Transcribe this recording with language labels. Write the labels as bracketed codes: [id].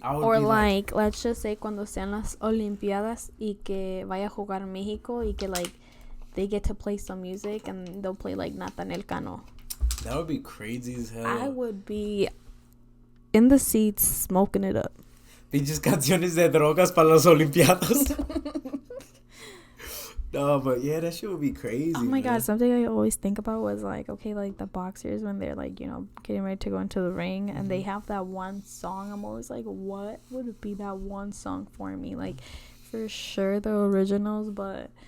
[en] Yeah. Or like, let's just say [es] cuando sean las Olimpiadas y que [en] vaya a jugar México y que like they get to play some music and they'll play like Nathaniel Cano. That would be crazy as hell. I would be in the seats smoking it up. [es] Pinches canciones de drogas para las Olimpiadas. [en] No, but yeah, that shit would be crazy. Oh my God, something I always think about was like, okay, like the boxers when they're like, you know, getting ready to go into the ring and they have that one song. I'm always like, what would be that one song for me? Like, for sure the originals, but